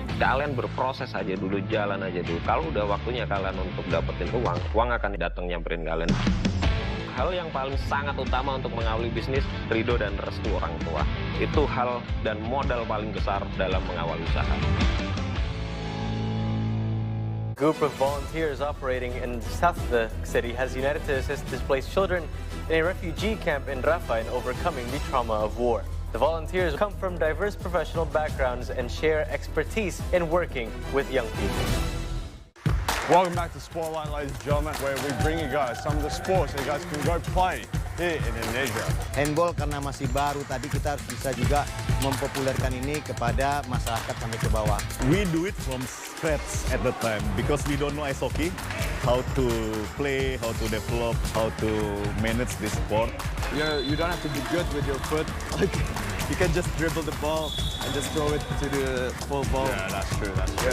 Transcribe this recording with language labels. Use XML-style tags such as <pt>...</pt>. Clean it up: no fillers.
<id>Kalian berproses aja dulu, jalan aja dulu. Kalau udah waktunya kalian untuk dapetin uang akan datang nyamperin kalian. Hal yang paling sangat utama untuk mengawali bisnis, ridho dan restu orang tua. Itu hal dan modal paling besar dalam mengawali usaha.</id> <en>Group of volunteers operating in the south of the city has united to assist displaced children in a refugee camp in Rafah in overcoming the trauma of war. The volunteers come from diverse professional backgrounds and share expertise in working with young people. Welcome back to Spotlight, ladies and gentlemen, where we bring you guys some of the sports that you guys can go play here in Indonesia.</en> <id>Handball karena masih baru tadi kita harus bisa juga mempopulerkan ini kepada masyarakat sampai ke bawah.</id> <en>We do it from scratch at the time because we don't know ice hockey, how to play, how to develop, how to manage this sport. You don't have to be good with your foot. Like, you can just dribble the ball and just throw it to the full ball. Yeah, that's true. That's true.</en>